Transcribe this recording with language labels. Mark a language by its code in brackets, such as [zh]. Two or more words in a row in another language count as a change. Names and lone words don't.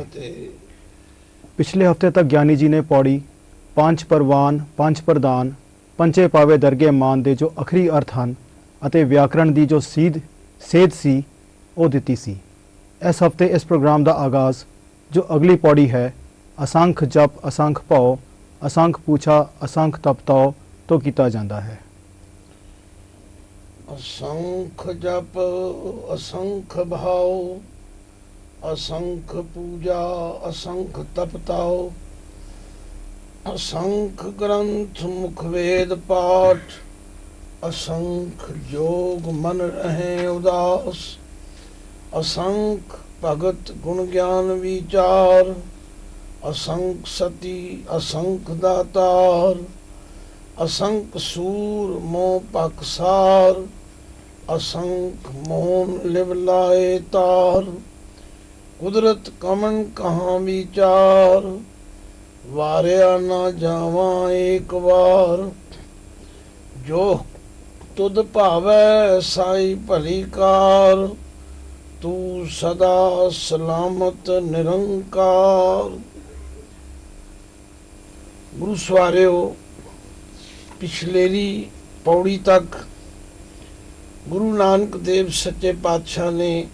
[pa] ਪਿਛਲੇ ਹਫਤੇ ਤੱਕ ਗਿਆਨੀ ਜੀ ਨੇ ਪੌੜੀ ਪੰਜ ਪਰਵਾਨ ਪੰਜ ਪ੍ਰਧਾਨ ਪੰਚੇ ਪਾਵੇ ਦਰਗੇ ਮਾਨ ਦੇ ਜੋ ਅਖਰੀ ਅਰਥ ਹਨ ਅਤੇ ਵਿਆਕਰਣ ਦੀ ਜੋ ਸੇਧ ਸੀ ਉਹ ਦਿੱਤੀ ਸੀ। ਇਸ ਹਫਤੇ ਇਸ ਪ੍ਰੋਗਰਾਮ ਦਾ ਆਗਾਜ਼ ਜੋ ਅਗਲੀ ਪੌੜੀ ਹੈ ਅਸੰਖ ਜਪ ਅਸੰਖ ਭਉ ਅਸੰਖ ਪੂਛਾ ਅਸੰਖ ਤਪਤਾਓ ਤੋਂ ਕੀਤਾ ਜਾਂਦਾ ਹੈ। [hi] असंख जप असंख भाव असंख पूजा असंख तपताओ असंख ग्रंथ मुख वेद पाठ असंख जोग मन रहे उदास असंख भगत गुण ज्ञान विचार असंख सती असंख दातार असंख सूर मोह पकसार असंख मोहन लिव लाए तार कुदरत कमन कहाँ विचार वारिया ना जावा एक बार जो तुद भावै साई भली कार तू सदा सलामत निरंकार। [pa] ਗੁਰੂ ਸਵਾਰਿਓ ਪਿਛਲੇਰੀ ਪਉੜੀ ਤੱਕ ਗੁਰੂ ਨਾਨਕ ਦੇਵ ਸੱਚੇ ਪਾਤਸ਼ਾਹ ਨੇ